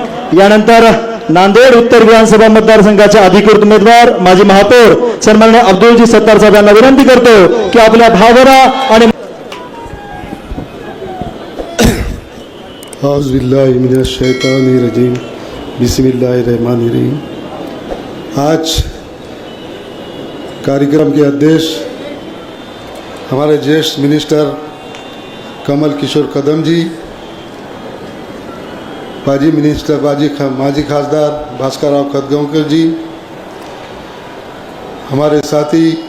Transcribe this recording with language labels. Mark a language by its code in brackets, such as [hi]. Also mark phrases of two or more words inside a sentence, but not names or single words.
[mr] यानंतर नांदेड उत्तर विधानसभा मतदारसंघाचे अधिकृत उमेदवार माजी महापौर सन्माननीय अब्दुलजी सत्तार साहेब यांना विनंती करतो की आपल्या भावना आणि [ar] أعوذ بالله من الشيطان الرجيم بسم الله الرحمن الرحيم. [hi] आज कार्यक्रम के अध्यक्ष हमारे ज्येष्ठ मिनिस्टर कमल किशोर कदम जी, [mr] माजी खासदार [hi] भास्कर राव खतगांवकर जी, हमारे साथी